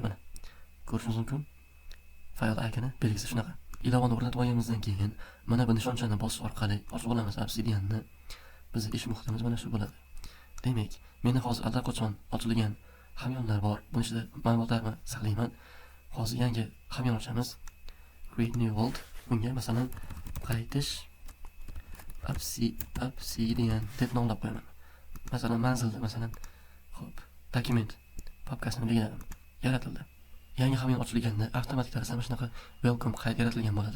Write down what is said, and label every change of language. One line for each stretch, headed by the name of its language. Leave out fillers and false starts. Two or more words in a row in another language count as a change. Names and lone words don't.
Uzbek: Mana ko'rishingiz mumkin. Fayl iconi belgisi shunaqa. Ilovani o'rnatib olganimizdan keyin mana bu nishonchani bosish orqali ochib olamiz Obsidianni. Bizning ish muhitimiz mana shu bo'ladi. Demak, meni hozir allaqachon ochilgan hamyonlar bor. Buni ichida ma'lumotlarni saqlayman. Hozir yangi hamyon ochamiz.
English: Create new world.
Uzbek: Bunga masalan qaytish Obsidian deb nomlab qo'yaman. Masalan, manzilda masalan, xo'p, document papkasini belgiladim. Yaratildi. Yangi hamyon ochilganda avtomatik tarzda mana shunaqa welcome qayd yaratilgan bo'ladi.